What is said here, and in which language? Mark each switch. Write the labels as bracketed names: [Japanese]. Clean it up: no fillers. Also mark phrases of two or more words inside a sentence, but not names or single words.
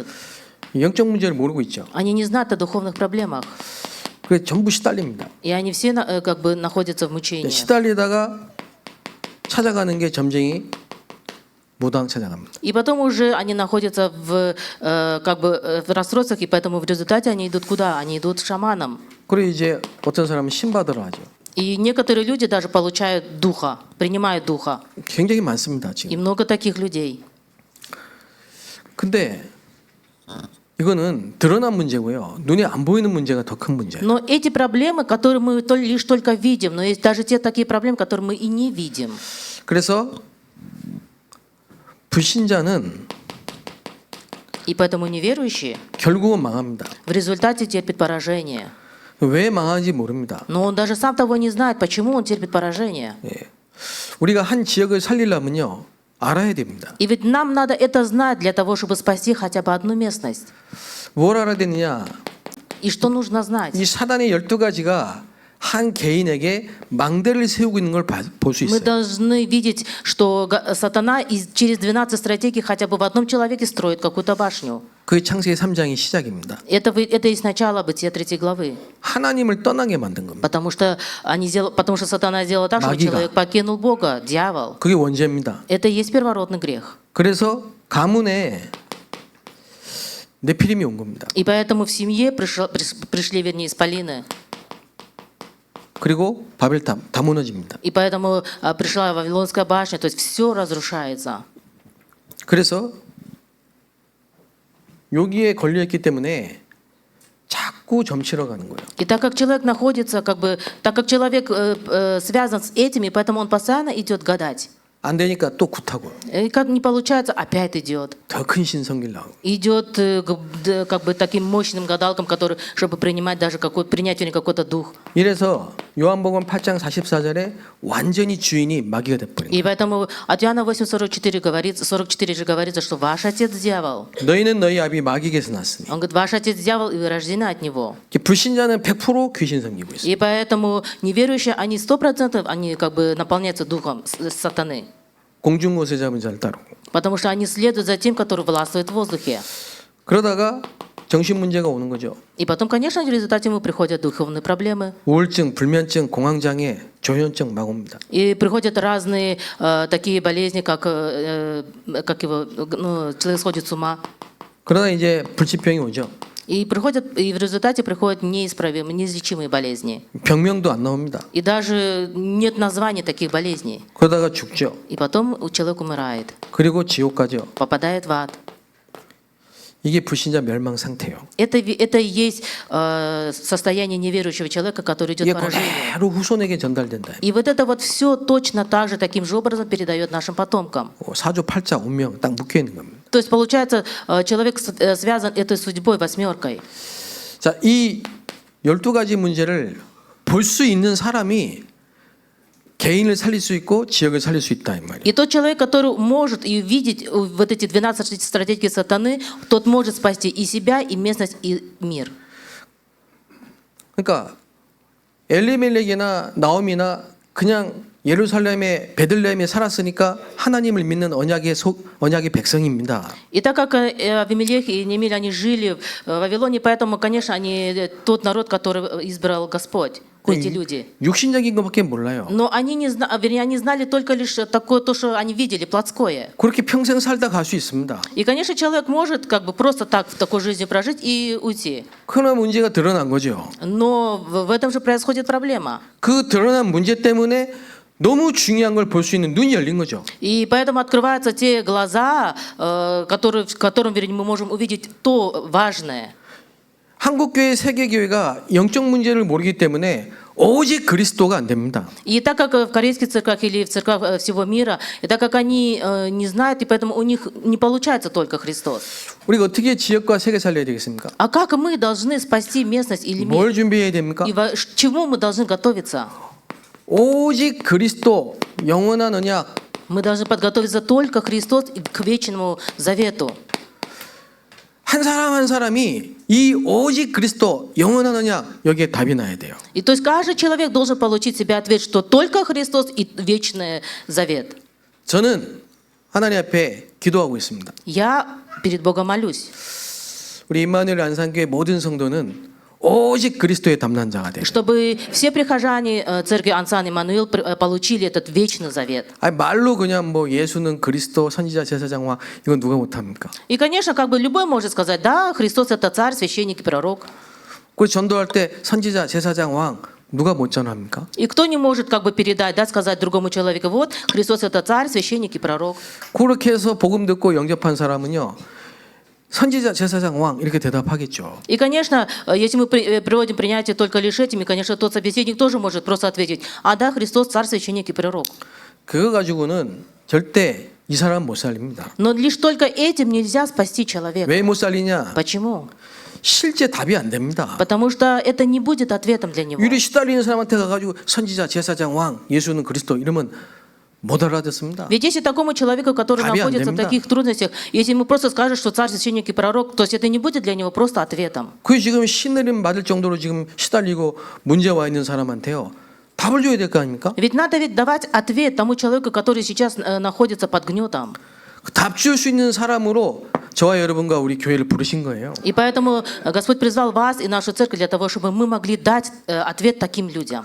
[Korean] 영적 문제를 모르고 있죠. [Russian] Они не знают о духовных проблемах. [Korean] 그래서 전부 시달립니다. [Russian] И они все как бы находятся в мучении. [Korean] 시달리다가 찾아가는 게 점쟁이 무당 찾아갑니다. [Russian] И потом уже они находятся в, как бы, в расстройствах, и поэтому в результате они идут куда? Они идут к шаманам. [Korean] 그리고 이제 어떤 사람은 신받으러 하죠. [Russian] И некоторые люди даже получают духа, принимают духа. [Korean] 굉장히 많습니다, [Russian] И [Korean] 지금. [Russian] много таких людей. [Korean] 근데 이거는 드러난 문제고요. 눈에 안 보이는 문제가 더 큰 문제예요. [Russian] Но эти проблемы, которые мы лишь только видим, но есть даже те такие проблемы, которые мы и не видим. [Korean] 그래서 불신자는 [Russian] И поэтому неверующий [Korean] 결국은 망합니다. [Russian] в результате терпит поражение. [Korean] 왜 망하는지 모릅니다. [Russian] Но он даже сам того не знает, почему он терпит поражение. [Korean] 예. 우리가 한 지역을 살리려면요. 알아야 됩니다. [Russian] И ведь нам надо это знать для того, чтобы спасти хотя бы одну местность. [Korean] 뭘 알아야 되느냐? [Russian] И что нужно знать? [Korean] 이 사단의 12가지가 한 개인에게 망대를 세우고 있는 걸 볼 수 [Russian] Мы [Korean] 있어요. [Russian] должны видеть, что сатана через 12 стратегий хотя бы в одном человеке строит какую-то башню. [Korean] 그게 창세기 3장의 시작입니다. [Russian] Это и с начала Бытия 3 главы. [Korean] 하나님을 떠나게 만든 겁니다. [Russian] Потому что сатана сделал так, чтобы [Korean] 마귀가. [Russian] человек покинул Бога, дьявол. [Korean] 그게 원죄입니다. [Russian] Это и есть первородный грех. [Korean] 그래서 가문에 네피림이 온 겁니다. [Russian] И поэтому в семье пришли, вернее, исполины. [Korean] 그리고 바벨탑 다 무너집니다. [Russian] И поэтому пришла Вавилонская башня, то есть все разрушается. [Korean] 그래서 여기에 걸려 있기 때문에 자꾸 점치러 가는 거예요. [Russian] И так как человек находится, как бы, так как человек связан с этими, поэтому он постоянно идет гадать. [Korean] 안 되니까 또 굿하고 [Russian] И как не получается, опять идет. [Korean] 더 큰 신성길 나오고. [Russian] Идет как бы таким мощным гадалкам, который, чтобы принимать даже принять у них какой-то дух. [Korean] 이래서 요한복음 8장 44절에 완전히 주인이 마귀가 돼버린 [Russian] И [Korean] 거예요. [Russian] поэтому от Иоанна 8:44 говорится, 44 же говорится, что ваш отец дьявол. [Korean] 너희는 너희 아비 마귀에게서 났으니. [Russian] Он говорит, ваш отец дьявол, и вы рождены от него. [Korean] 불신자는 100% 귀신 섬기고 있어요. [Russian] И поэтому неверующие, они 100% они как бы наполняются духом сатаны. [Korean] 공중곳에 잡은 자를 따르고. [Russian] Потому что они следуют за тем, который властвует в воздухе. [Korean] 그러다가 정신 문제가 오는 거죠. [Russian] И потом, конечно, в результате ему приходят духовные проблемы. [Korean] 우울증, 불면증, 공황장애, 조현증 막 옵니다. [Russian] И приходят разные такие болезни, как его, человек сходит с ума. [Korean] 그러다 이제 불치병이 오죠. [Russian] И в результате приходят неисправимые, неизлечимые болезни. [Korean] 병명도 안 나옵니다. [Russian] И даже нет названий таких болезней. [Korean] 그러다가 죽죠. [Russian] И потом человек умирает, [Korean] 그리고 지옥 가죠. [Russian] попадает в ад. [Korean] 이게 불신자 멸망 상태예요. [Russian] Это и есть состояние неверующего человека, который идет [Korean] 이게 [Russian] к поражению. [Korean] 그대로 후손에게 전달된다. [Russian] И вот это вот все точно так же, таким же образом передает нашим потомкам. [Korean] 사조 팔자 운명 딱 묶여 있는 겁니다. [Russian] То есть, получается, человек связан этой судьбой, восьмеркой. [Korean] 자, 이 12가지 문제를 볼 수 있는 사람이 개인을 살릴 수 있고 지역을 살릴 수 있다 이 말이에요. [Russian] И тот человек, который может и видеть вот эти 12 стратегий сатаны, тот может спасти и себя, и местность, и мир. [Korean] 그러니까 엘리멜렉이나 나오미나 그냥 예루살렘의 베들레헴에 살았으니까 하나님을 믿는 언약의 백성입니다. [Russian] И так как Авимелех и Немиль, они жили в Вавилоне, поэтому, конечно, они тот народ, который избрал Господь, эти люди. [Korean] 육신적인 것밖에 몰라요. [Russian] Но они вернее, они знали только лишь такое, то, что они видели, плотское. [Korean] 그렇게 평생 살다 갈 수 있습니다. [Russian] И, конечно, человек может как бы просто так в такой жизни прожить и уйти. [Korean] 그러나 문제가 드러난 거죠. [Russian] Но в этом же происходит проблема. [Korean] 그 드러난 문제 때문에 너무 중요한 걸 볼 수 있는 눈이 열린 거죠. [Russian] И поэтому открываются те глаза, в котором, вернее, мы можем увидеть то важное. [Korean] 한국교회, 세계교회가 영적 문제를 모르기 때문에 오직 그리스도가 안 됩니다. [Russian] И так как в корейских церквах или в церквах всего мира, и так как они не знают, и поэтому у них не получается только Христос. [Korean] 우리가 어떻게 지역과 세계 살려야 되겠습니까? [Russian] А как мы должны спасти местность или мир? [Korean] 뭘 준비해야 됩니까? [Russian] И к чему мы должны готовиться? [Korean] 오직 그리스도 영원한 언약. [Russian] Мы должны подготовиться только Христос и к вечному завету. [Korean] 한 사람 한 사람이 이 오직 그리스도 영원하느냐 여기에 답이 나야 돼요. [Russian] И то есть каждый человек должен получить себе ответ, что только Христос и вечный завет. [Korean] 저는 하나님 앞에 기도하고 있습니다. [Russian] Я перед Богом молюсь, [Korean] 우리 임마누엘 안산교회 모든 성도는 오직 그리스도의 담당자가 돼요. [Russian] чтобы все прихожане церкви Ансан Иммануил получили этот вечный завет. [Korean] 아니 말로 그냥 뭐 예수는 그리스도 선지자 제사장 왕 이건 누가 못합니까? [Russian] И, конечно, как бы любой может сказать, да, Христос это царь, священник и пророк. [Korean] 그 전도할 때 선지자 제사장 왕 누가 못 전합니까? [Russian] И кто не может как бы передать, да, сказать другому человеку, вот, Христос это царь, священник и пророк. [Korean] 그렇게 해서 복음 듣고 영접한 사람은요. 선지자 제사장 왕 이렇게 대답하겠죠. [Russian] И, конечно, если мы приводим принятие только лишь этими, конечно, тот собеседник тоже может просто ответить, а да, Христос царь, священник и пророк. [Korean] 그거 가지고는 절대 이 사람 못 살립니다. [Russian] Но лишь только этим нельзя спасти человека. [Korean] 왜 못 살리냐? [Russian] Почему? [Korean] 실제 답이 안 됩니다. [Russian] Потому что это не будет ответом для него. [Korean] 유리 시달리는 사람한테 가가지고 선지자 제사장 왕 예수는 그리스도 이러면 못 알아듣습니다. [Russian] Ведь если такому человеку, который [Korean] 답이 안 [Russian] находится в [Korean] 됩니다. [Russian] таких трудностях, если ему просто скажут, что царь, священник и пророк, то есть это не будет для него просто ответом. [Korean] 그 지금 신내림 받을 정도로 지금 시달리고 문제 와 있는 사람한테요 답을 줘야 될 거 아닙니까? [Russian] Ведь надо ведь давать ответ тому человеку, который сейчас находится под гнетом. [Korean] 답 줄 수 있는 사람으로 저와 여러분과 우리 교회를 부르신 거예요. [Russian] И поэтому Господь призвал вас и нашу церковь для того, чтобы мы могли дать ответ таким людям.